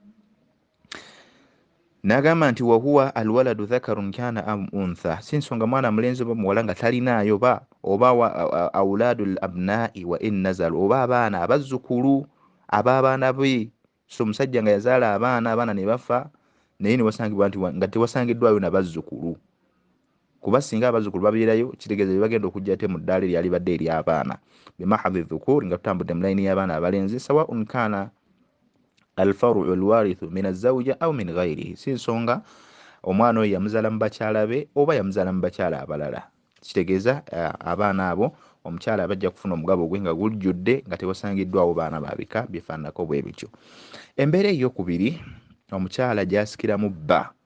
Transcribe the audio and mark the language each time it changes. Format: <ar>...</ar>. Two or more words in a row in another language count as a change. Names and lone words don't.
<lg>N'agamba nti</lg> <ar>وهو الولد ذكرا كان أم أنثى,</ar> <lg>si nsonga mwana mulenzi oba muwala nga talinaayo oba</lg> <ar>أولاد الأبناء وإن نزلوا,</ar> <lg>oba abaana abazzukulu ab'abaana be. So omusajja nga yazaala abaana ne bafa, naye ne wasangibwa nti nga tewasangiddwayo nabazzukulu, kuba singa abazzukulu babeerayo kitegeeza bye bagenda okujja ate mu ddaala eryali badde ery'abaana.</lg> <ar>بمحض الذكور,</ar> <lg>nga tutambudde mu layini y'abaana abalenzi.</lg> <ar>سواء كان الفرع الوارث من الزوجة أو من غيرها,</ar> <lg>si nsonga omwana oyo yamuzaala mu bakyala be oba yamuzaala mu bakyala abalala. Kitegeeza abaana abo omukyala bajja kufuna omugabo gwe nga gujjudde nga tewasangiddwawo baana babika bifaananako bwe bityo. Embeera ey'okubiri, omukyala gy'asikiramu bba.</lg>